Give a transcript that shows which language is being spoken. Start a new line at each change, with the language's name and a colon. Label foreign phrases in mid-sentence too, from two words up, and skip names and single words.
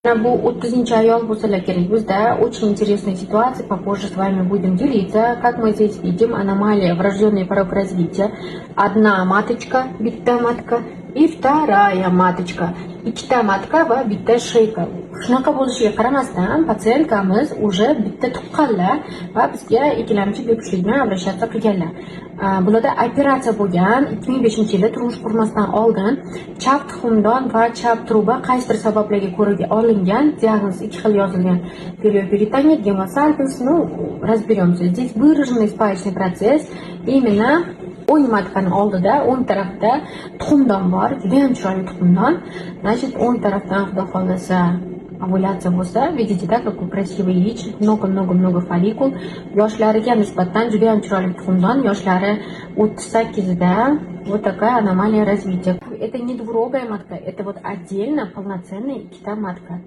Uzbek: Bu 30-й ayol bo'lsalar kerak.
Russian: Bizda очень интересная ситуация, попозже с вами будем делиться. Как мы здесь видим, аномалия врожденный порог развития. Одна маточка,
Uzbek: bitta matka,
Russian: и вторая маточка.
Uzbek: Ikkita matka va bitta sheyka. Shunaqa bo'lishiga qaramasdan, patsientkamiz уже bitta tuqqanlar va bizga ikkilamchi bepushtlik bilan обращаться qilganlar. Bularda operatsiya bo'lgan. 2005-yilda turmush qurmasdan oldin chap tuxumdon va chap truba qaysidir sabablarga ko'ra olingan, diagnoz ikki xil yozilgan.
Russian: Периоперитонит, гемосальпинс, разберемся. Здесь выраженный спаечный процесс именно
Uzbek: o'ng matkani oldida, o'ng tarafda tuxumdon bor, juda ham chiroyli tuxumdon. Значит, o'ng tarafdan xudo xohlasa ovulyatsiya bo'lsa,
Russian: видите, да, какой красивый яичник, много фолликул.
Uzbek: Yoshlariga nisbatan juda ham chiroyli tuxumdon, yoshlari 38da
Russian: вот такая аномалия развития. Это не двурогая матка, это вот отдельно полноценная
Uzbek: ikkita matka.